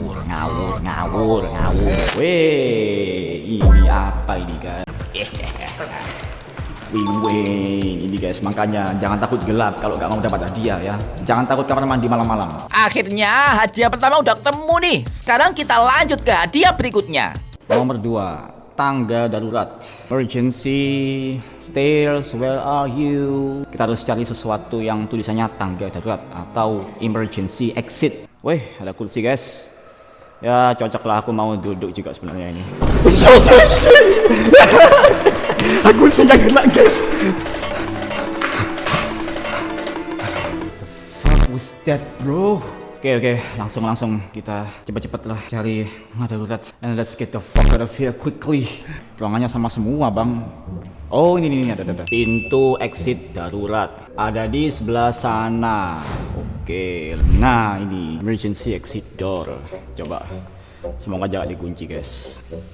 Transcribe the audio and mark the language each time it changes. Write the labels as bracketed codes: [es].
[id] Ngawur. Weh, ini apa ini guys? Wing, ini guys, makanya jangan takut gelap kalau nggak mau dapat hadiah ya. Jangan takut kamar mandi malam-malam. Akhirnya hadiah pertama udah ketemu nih. Sekarang kita lanjut ke hadiah berikutnya. Nomor 2, tangga darurat. [en] Emergency stairs, where are you? [id] Kita harus cari sesuatu yang tulisannya tangga darurat atau emergency exit. Weh, ada kursi guys. Ya cocok lah, aku mau duduk juga sebenarnya ini. Aku senang kena guys. [en] What the fuck was that bro? [id] Oke, langsung kita cepet-cepet lah cari darurat. [en] And let's get the fuck out of here quickly. [id] Ruangannya sama semua bang. Oh ini ada. Pintu exit darurat ada di sebelah sana. Oke, nah ini emergency exit door. Coba, semoga jangan dikunci guys.